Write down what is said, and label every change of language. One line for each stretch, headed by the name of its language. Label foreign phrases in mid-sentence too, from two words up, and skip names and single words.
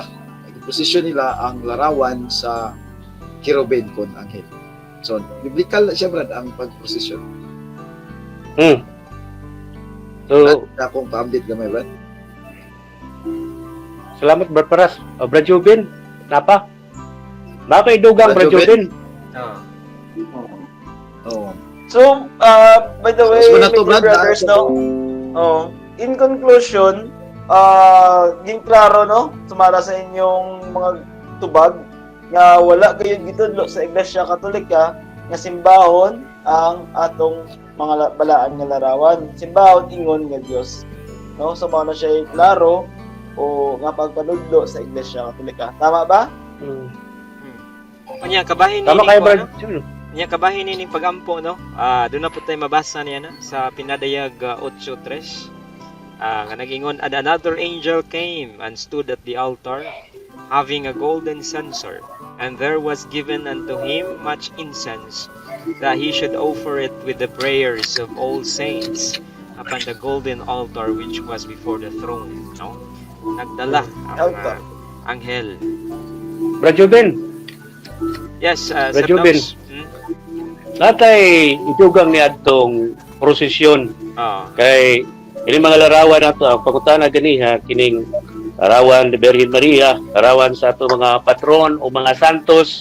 Cebuano: Nagprosesyon nila ang larawan sa Kirubin kon anghel. So, biblical na siya, Brad, ang pagprosesyon. So, akong paambit gamay, Brad. Salamat, Brad Paras. Brad Jubin, napa? Baka idugang, Brad Jubin. Oh.
English: So, by the way, brothers, no? In conclusion,
Cebuano: ging klaro, no? Sumara sa inyong mga tubag nga wala kayo gitudlo sa Iglesia Katolika nga simbahon ang atong mga balaan nga larawan. Simbahon ingon nga Dios. No? So, mao na siya klaro o nga pagpanudlo sa Iglesia Katolika. Tama ba? Kanya kabahin ni Tama kayo, Brad. Kanya kabahin ni pagampo, no? Doon na po tayo mabasa niya, no? Sa Pinadayag 8:3. Nga nagingon,
English: and another angel came and stood at the altar, having a golden censer, and there was given unto him much incense, that he should offer it with the prayers of all saints upon the golden altar which was before the throne.
Cebuano: No? Nagdala ang anghel. Brad Jubin. Yes, Brad Jubin. natay itugang ni adtong prosesyon kay ini mga larawan nato ang pangutana ganiha kining larawan ni Virgin Maria, larawan sa ato mga patron o mga santos.